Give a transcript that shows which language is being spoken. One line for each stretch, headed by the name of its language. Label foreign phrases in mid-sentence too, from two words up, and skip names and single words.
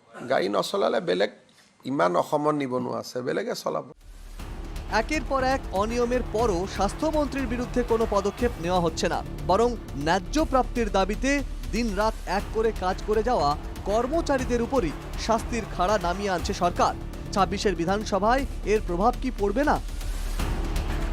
Assamese: গাড়ী নচলালে বেলেগ ইমান অসমত নিবনুৱা আছে, বেলেগে চলাব।
Bangla: একের পর এক অনিয়মের পরও স্বাস্থ্যমন্ত্রীর বিরুদ্ধে কোনো পদক্ষেপ নেওয়া হচ্ছে না, বরং ন্যায্য প্রাপ্তির দাবিতে দিনরাত এক করে কাজ করে যাওয়া কর্মচারীদের উপরই শাস্তির খাড়া নামিয়ে আনছে সরকার। 26-এর বিধানসভায় এর প্রভাব কি পড়বে না?